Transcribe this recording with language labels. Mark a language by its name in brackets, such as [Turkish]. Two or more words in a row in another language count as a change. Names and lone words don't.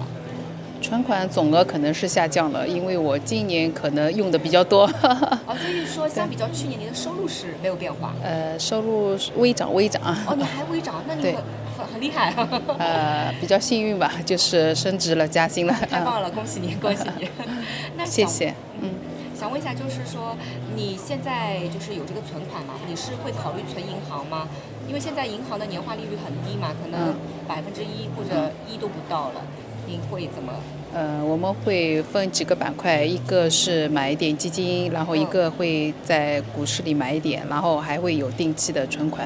[Chinese] 存款總額可能是下降了，因為我今年可能用的比較多。所以說相比較去年，您的收入是沒有變化？收入微漲。你還微漲，那你很厲害。比較幸運吧，就是升職了，加薪了。太棒了，恭喜你，恭喜你。那謝謝。想問一下，就是說你現在就是有這個存款嘛？你是會考慮存銀行嗎？因為現在銀行的年化利率很低嘛，可能1%或者1都不到了，您會怎麼？我們會分幾個板塊，一個是買一點基金，然後一個會在股市裡買一點，然後還會有定期的存款。